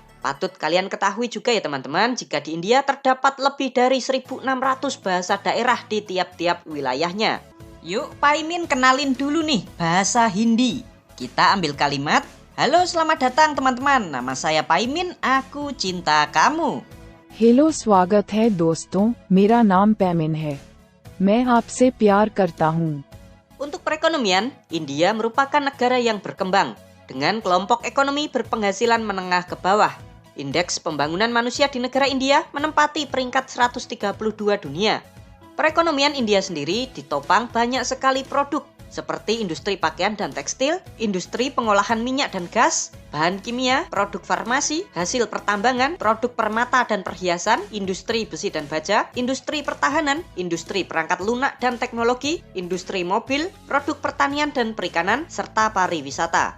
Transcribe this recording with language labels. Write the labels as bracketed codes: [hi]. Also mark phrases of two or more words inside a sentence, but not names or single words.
[id] Patut kalian ketahui juga ya teman-teman, jika di India terdapat lebih dari 1.600 bahasa daerah di tiap-tiap wilayahnya. Yuk Pak Imin kenalin dulu nih bahasa Hindi. Kita ambil kalimat, halo selamat datang teman-teman, nama saya Pak Imin, aku cinta kamu. [hi] हेलो स्वागत है दोस्तों, मेरा नाम पैमिन है, मैं आपसे प्यार करता हूँ. [id] Untuk perekonomian, India merupakan negara yang berkembang dengan kelompok ekonomi berpenghasilan menengah ke bawah. Indeks pembangunan manusia di negara India menempati peringkat 132 dunia. Perekonomian India sendiri ditopang banyak sekali produk seperti industri pakaian dan tekstil, industri pengolahan minyak dan gas, bahan kimia, produk farmasi, hasil pertambangan, produk permata dan perhiasan, industri besi dan baja, industri pertahanan, industri perangkat lunak dan teknologi, industri mobil, produk pertanian dan perikanan, serta pariwisata.